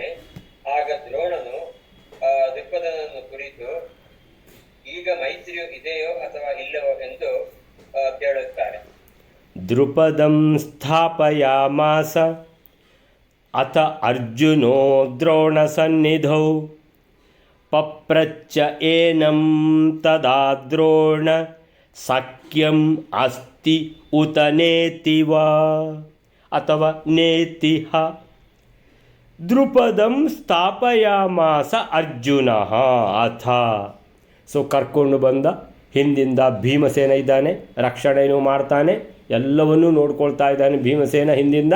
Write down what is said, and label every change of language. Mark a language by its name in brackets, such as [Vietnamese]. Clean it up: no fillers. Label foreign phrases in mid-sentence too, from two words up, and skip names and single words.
[Kannada] ಆಗ ದ್ರೋಣನು ದ್ರುಪದನನ್ನು ಕುರಿತು ಈಗ ಮೈತ್ರಿಯು ಇದೆಯೋ ಅಥವಾ ಇಲ್ಲವೋ ಎಂದು ಕೇಳುತ್ತಾರೆ. [Sanskrit] ದ್ರುಪದಂ ಸ್ಥಾಪಯಾಮಾಸ ಅಥ ಅರ್ಜುನೋ ದ್ರೋಣಸನ್ನಿಧೌ ಪಪ್ರಚ್ಚ ಏನಂ ತದಾ ದ್ರೋಣ ಸಖ್ಯಂ ಅಸ್ತಿ ಉತ ನೇತಿವ ಅಥವಾ ನೇತಿಹ. ದ್ರುಪದಂ ಸ್ಥಾಪಯಾಮಾಸ ಅರ್ಜುನ ಅಥ. [Kannada] ಸೊ ಕರ್ಕೊಂಡು ಬಂದ, ಹಿಂದಿಂದ ಭೀಮಸೇನ ಇದ್ದಾನೆ, ರಕ್ಷಣೆಯೂ ಮಾಡ್ತಾನೆ, ಎಲ್ಲವನ್ನೂ ನೋಡ್ಕೊಳ್ತಾ ಇದ್ದಾನೆ ಭೀಮಸೇನ ಹಿಂದಿಂದ.